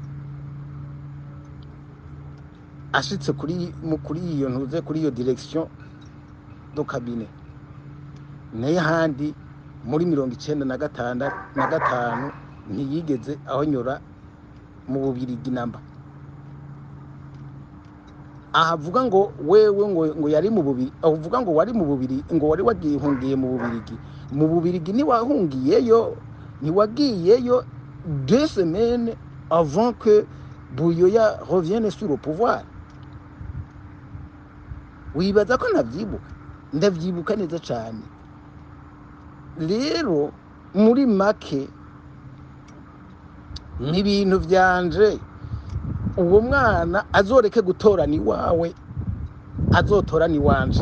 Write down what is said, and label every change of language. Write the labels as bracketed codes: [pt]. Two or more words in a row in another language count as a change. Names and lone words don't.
[rn] ashitse kuri iyo ntuze, kuri iyo [fr] direction do cabinet [rn] naye handi muri 1995 ntiyigeze ahonyora mu Bubirigi namba. Ahavuga ngo wewe ngo yari mu Bubirigi, avuga ngo wari mu Bubirigi, ngo wari wagihungiye mu Bubirigi. Mu Bubirigi ntiwagiyeyo [fr] 2 semaines avant que Buyoya revienne sur le pouvoir. [rn] Wibaza ko ndavyibuka neza cyane. Rero muri make n'ibintu byanje, uwo mwana azoreke gutorana iwawe, azotorana iwanje.